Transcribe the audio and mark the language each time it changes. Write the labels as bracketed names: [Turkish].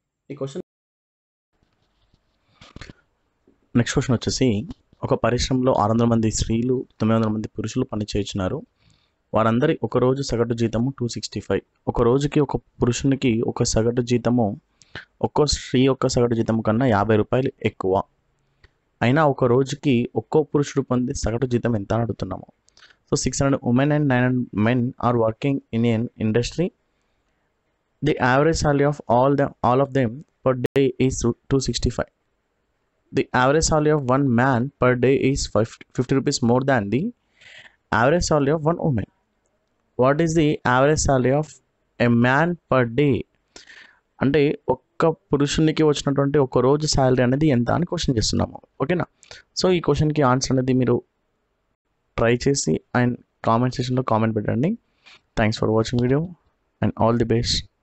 [Telugu] ఈ question next question వచ్చేసి ఒక పరిశ్రమలో 600 మంది స్త్రీలు 900 మంది పురుషులు పనిచేస్తున్నారు. వారందరి ఒక రోజు సగటు జీతము 265. ఒక రోజుకి ఒక పురుషునికి ఒక సగటు జీతము ఒక్కో స్త్రీ యొక్క సగటు జీతం కన్నా 50 రూపాయలు ఎక్కువ. అయినా ఒక రోజుకి ఒక్కో పురుషుడు పొందే సగటు జీతం ఎంత అని అడుగుతున్నాము. [English] So 600 women and 900 men are working in an industry. The average salary of all of them per day is 265. The average salary of one man per day is 50 rupees more than the average salary of one woman. What is the average salary of a man per day? [Telugu] అంటే ఒక్క పురుషునికి వచ్చినటువంటి ఒక రోజు salary అనేది ఎంత అని question చేస్తున్నాము. ఓకేనా? సో ఈ క్వశ్చన్కి ఆన్సర్ అనేది మీరు ట్రై చేసి అండ్ కామెంట్ సెక్షన్లో కామెంట్ పెట్టండి. [English] Thanks for watching video and all the best.